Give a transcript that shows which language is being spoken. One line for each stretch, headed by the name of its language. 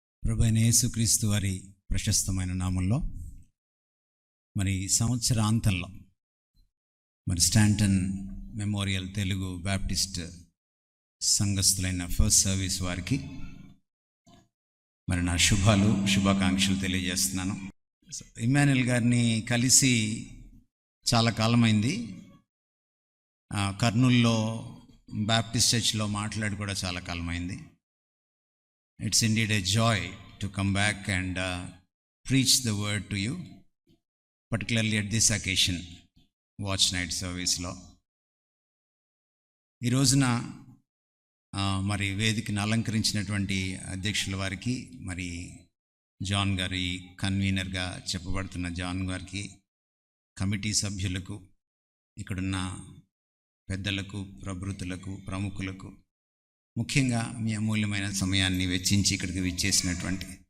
Telugu: ప్రభువైన యేసుక్రీస్తు వారి ప్రశస్తమైన నామంలో మరి సంవత్సరాంతంలో మరి Staunton memorial Telugu Baptist సంఘస్థులైన first service వారికి మరి నా శుభాకాంక్షలు తెలియజేస్తున్నాను. ఇమ్మాన్యుయల్ గారిని కలిసి చాలా కాలమైంది. కర్నూల్లో బ్యాప్టిస్ట్ చర్చ్లో మాట్లాడి కూడా చాలా కాలమైంది.
English: It's indeed a joy to come back and preach the word to you, particularly at this occasion, watch night service లో.
Telugu: ఈ రోజున మరి వేదికను అలంకరించినటువంటి అధ్యక్షుల వారికి, మరి జాన్ గారి కన్వీనర్గా చెప్పబడుతున్న జాన్ గారికి, కమిటీ సభ్యులకు, ఇక్కడున్న పెద్దలకు, ప్రభృతులకు, ప్రముఖులకు, ముఖ్యంగా మీ అమూల్యమైన సమయాన్ని వెచ్చించి ఇక్కడికి విచ్చేసినటువంటి